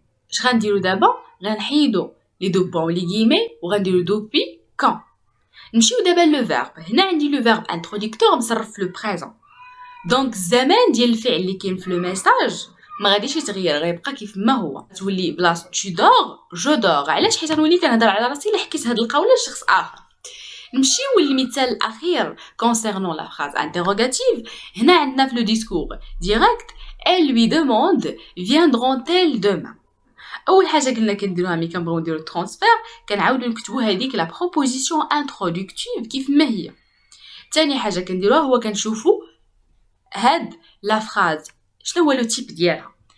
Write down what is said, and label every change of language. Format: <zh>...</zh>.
<ar>اش غنديرو دابا؟ غنحيدو لي دو بوين لي كيمي وغنديرو دوبي كون. نمشيو دابا لو فيرب. هنا عندي لو فيرب انتروديكتور مصرف في لو بريزون، دونك الزمان ديال الفعل اللي كاين في لو ميساج ما غاديش يتغير، غيبقى كيف ما هو. تولي بلاصه</ar> <fr>tu dors je dors.</fr> <ar>علاش؟ حيت غنولي كنهضر على راسي الا حكيت هاد القوله لشخص اخر. نمشيو للمثال الاخير</ar> <fr>concernant la phrase interrogative.</fr> <ar>هنا عندنا في لو ديسكور ديريكت</ar> <fr>elle lui demande viendront-elles demain.</fr> <ar>اول حاجه قلنا كنديروها ملي كنبغيو نديرو الترانسفير كنعاودو نكتبو هذيك لا بروبوزيسيون انترودكتيف كيف ما هي. ثاني حاجه كنديروها هو كنشوفو هاد لا فراز شنو هو لو تيب ديالها.</ar>